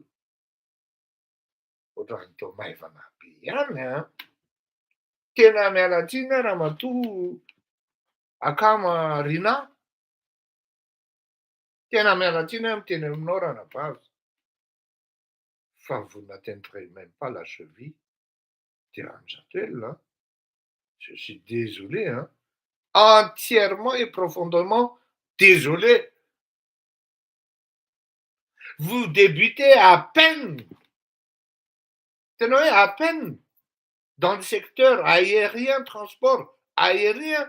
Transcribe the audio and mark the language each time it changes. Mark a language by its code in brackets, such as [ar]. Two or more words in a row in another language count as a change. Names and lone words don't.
[mg] Ohatran'ny tao maivana be ihany tena miala tsiny Ramatoa Akama Rina. Tena miala tsiny miteny aminao Ranabavy. [fr] Fa vous n'atteindrez même pas la cheville de Ranjatoelona. Je suis désolé, entièrement et profondément désolé. Vous débutez à peine, à peine, dans le secteur aérien, transport aérien.